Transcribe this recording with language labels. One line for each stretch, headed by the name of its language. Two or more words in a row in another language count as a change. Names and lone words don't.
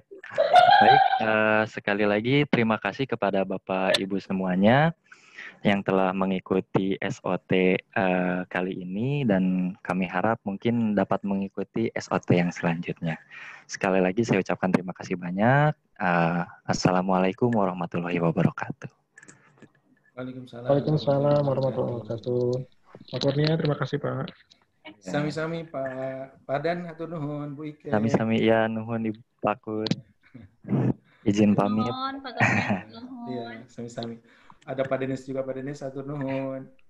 Indonesian: Baik, sekali lagi terima kasih kepada Bapak Ibu semuanya yang telah mengikuti SOT kali ini, dan kami harap mungkin dapat mengikuti SOT yang selanjutnya. Sekali lagi saya ucapkan terima kasih banyak.
Arabic: السلام عليكم ورحمة الله وبركاته. Waalaikumsalam. وعليكم السلام ورحمة الله وبركاته.
Indonesian: Pak Kurnia, terima kasih Pak.
Sundanese: Sami-sami Pak Padan atur nuhun Bu Ike. Sami-sami ya nuhun Ibu Pakur.
Indonesian: Izin pamit.
Sundanese: Nuhun, Pak Kurnia. Iya, sami-sami.
Indonesian: Ada Pak Denis juga, Pak Denis
Sundanese: atur nuhun.